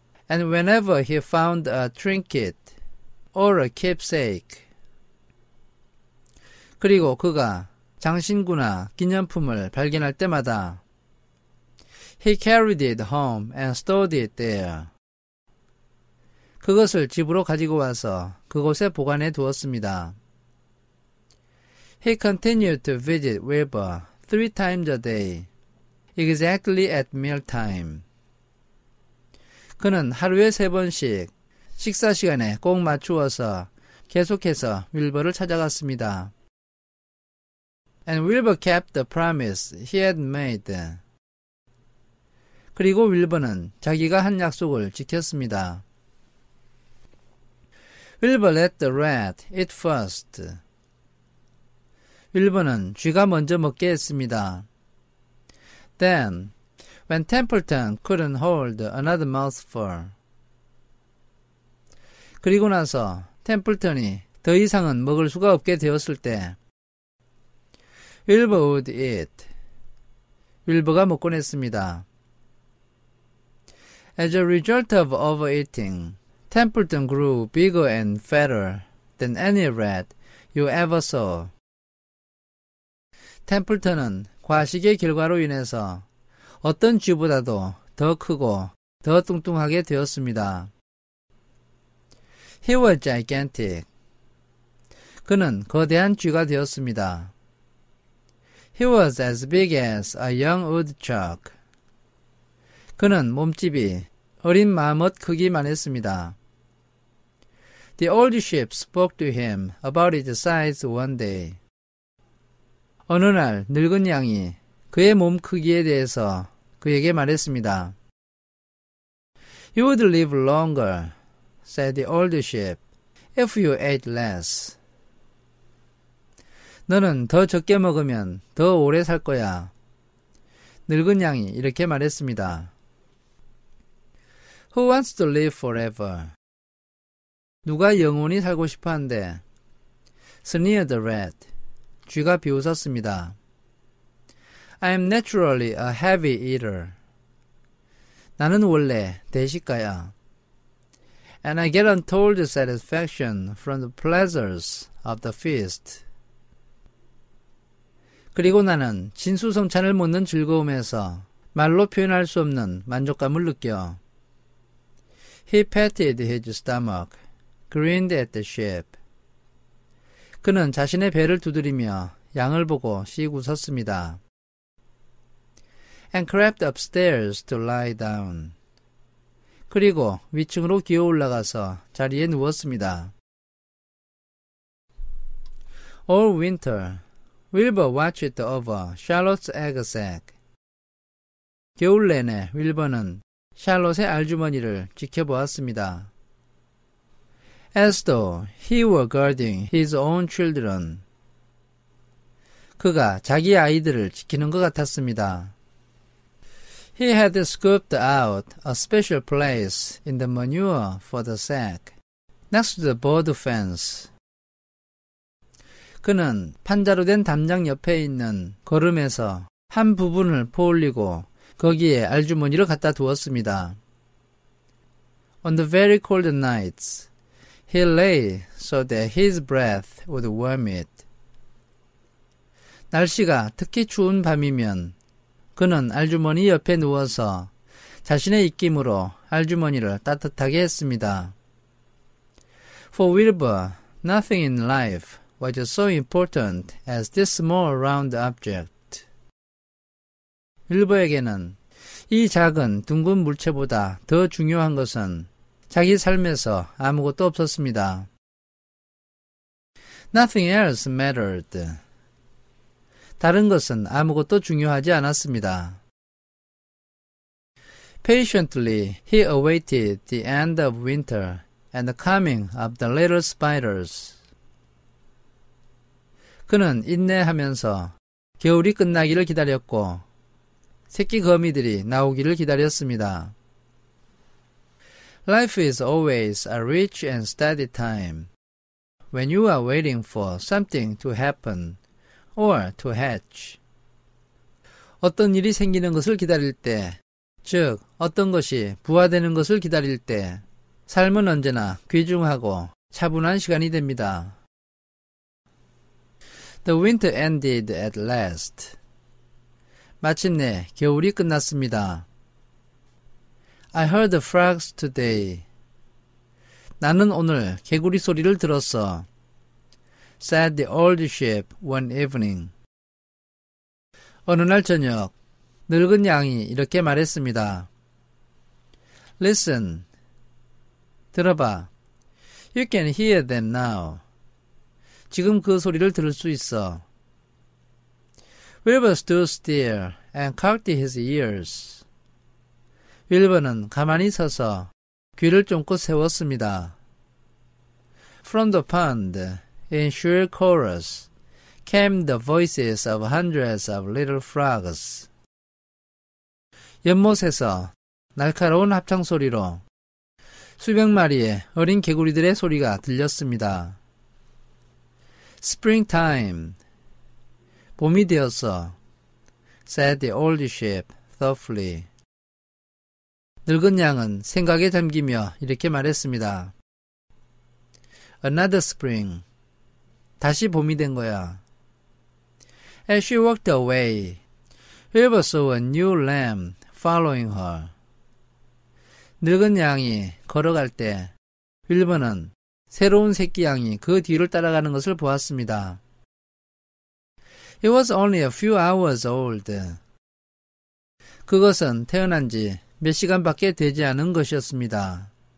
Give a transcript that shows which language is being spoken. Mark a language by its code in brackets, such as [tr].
[en] And whenever he found a trinket or a keepsake, [ko] 그리고 그가 장신구나 기념품을 발견할 때마다 [en] He carried it home and stored it there. [ko] 그것을 집으로 가지고 와서 그곳에 보관해 두었습니다. [en] He continued to visit Wilbur 3 times a day, exactly at mealtime. [ko] 그는 하루에 3번씩 식사 시간에 꼭 맞추어서 계속해서 윌버를 찾아갔습니다. [en] And Wilbur kept the promise he had made. [ko] 그리고 윌버는 자기가 한 약속을 지켰습니다. [en] Wilbur let the rat eat first. [ko] 윌버는 쥐가 먼저 먹게 했습니다. [en] Then, when Templeton couldn't hold another mouthful. [ko] 그리고 나서 템플턴이 더 이상은 먹을 수가 없게 되었을 때 [en] Wilbur would eat. [ko] 윌버가 먹곤 했습니다. [en] As a result of overeating, Templeton grew bigger and fatter than any rat you ever saw. [ko] 템플턴은 과식의 결과로 인해서 어떤 쥐보다도 더 크고 더 뚱뚱하게 되었습니다. [en] He was gigantic. [ko] 그는 거대한 쥐가 되었습니다. [en] He was as big as a young woodchuck. [ko] 그는 몸집이 어린 마뭇 크기만 했습니다. [en] The old sheep spoke to him about its size one day. [ko] 어느 날 늙은 양이 그의 몸 크기에 대해서 그에게 말했습니다. [en] You would live longer, said the old sheep, if you ate less. [ko] 너는 더 적게 먹으면 더 오래 살 거야. 늙은 양이 이렇게 말했습니다. [en] Who wants to live forever? [ko] 누가 영원히 살고 싶어 한대? [en] sneered the rat. [ko] 쥐가 비웃었습니다. [en] I am naturally a heavy eater. [ko] 나는 원래 대식가야. [en] And I get untold satisfaction from the pleasures of the feast. [ko] 그리고 나는 진수성찬을 먹는 즐거움에서 말로 표현할 수 없는 만족감을 느껴. [en] He patted his stomach, grinned at the sheep. [ko] 그는 자신의 배를 두드리며 양을 보고 씩 웃었습니다. [en] And crept upstairs to lie down. [ko] 그리고 위층으로 기어 올라가서 자리에 누웠습니다. [en] All winter, Wilbur watched over Charlotte's egg sack. [ko] 겨울 내내 윌버는 샬롯의 알주머니를 지켜보았습니다. [en] As though he were guarding his own children. [ko] 그가 자기 아이들을 지키는 것 같았습니다. [en] He had scooped out a special place in the manure for the sack, next to the board fence. [ko] 그는 판자로 된 담장 옆에 있는 거름에서 한 부분을 포올리고 거기에 알주머니를 갖다 두었습니다. [en] On the very cold nights, he lay so that his breath would warm it. [ko] 날씨가 특히 추운 밤이면 그는 알주머니 옆에 누워서 자신의 입김으로 알주머니를 따뜻하게 했습니다. [en] For Wilbur, nothing in life was so important as this small round object. [ko] 윌버에게는 이 작은 둥근 물체보다 더 중요한 것은 자기 삶에서 아무것도 없었습니다. [en] Nothing else mattered. [ko] 다른 것은 아무것도 중요하지 않았습니다. [en] Patiently he awaited the end of winter and the coming of the little spiders. [ko] 그는 인내하면서 겨울이 끝나기를 기다렸고 새끼 거미들이 나오기를 기다렸습니다. [en] Life is always a rich and steady time when you are waiting for something to happen or to hatch. [ko] 어떤 일이 생기는 것을 기다릴 때, 즉 어떤 것이 부화되는 것을 기다릴 때 삶은 언제나 귀중하고 차분한 시간이 됩니다. [en] The winter ended at last. [ko] 마침내 겨울이 끝났습니다. [en] I heard the frogs today. [ko] 나는 오늘 개구리 소리를 들었어. [en] Said the old sheep one evening. [ko] 어느 날 저녁, 늙은 양이 이렇게 말했습니다. [en] Listen. [ko] 들어봐. [en] You can hear them now. [ko] 지금 그 소리를 들을 수 있어. [en] Wilbur stood still and cocked his ears. [ko] 윌버는 가만히 서서 귀를 쫑긋 세웠습니다. [en] From the pond, in shrill chorus, came the voices of hundreds of little frogs. [ko] 연못에서 날카로운 합창 소리로 수백 마리의 어린 개구리들의 소리가 들렸습니다. [en] Springtime. [ko] 봄이 되었어. [en] Said the old sheep thoughtfully. [ko] 늙은 양은 생각에 잠기며 이렇게 말했습니다. [en] Another spring. [ko] 다시 봄이 된 거야. [en] As she walked away, Wilbur saw a new lamb following her. [ko] 늙은 양이 걸어갈 때 윌버는 새로운 새끼 양이 그 뒤를 따라가는 것을 보았습니다. [en] It was only a few hours old. [ko] 그것은 태어난 지 몇 시간밖에 되지 않은 것이었습니다.